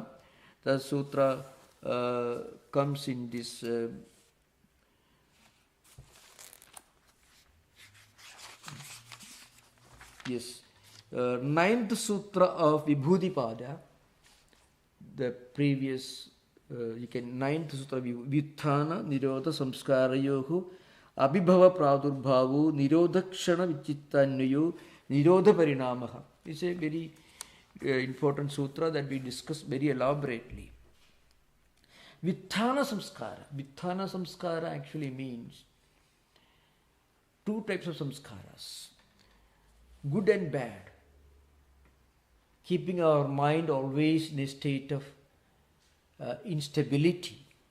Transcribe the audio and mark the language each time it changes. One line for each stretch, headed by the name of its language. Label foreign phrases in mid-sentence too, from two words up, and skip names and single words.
English: The sutra comes in this ninth sutra of Vibhudipada. The previous ninth sutra,
Sanskrit: Vyuthana Nirodha Samskarayohu Abhibhava Pradurbhavu Nirodhakshana Vichittanyayo Nirodha Parinamaha.
English: It's a very important sutra that we discuss very elaborately.
Sanskrit: Vyuthana Samskara
English: actually means two types of samskaras, good and bad, keeping our mind always in a state of instability.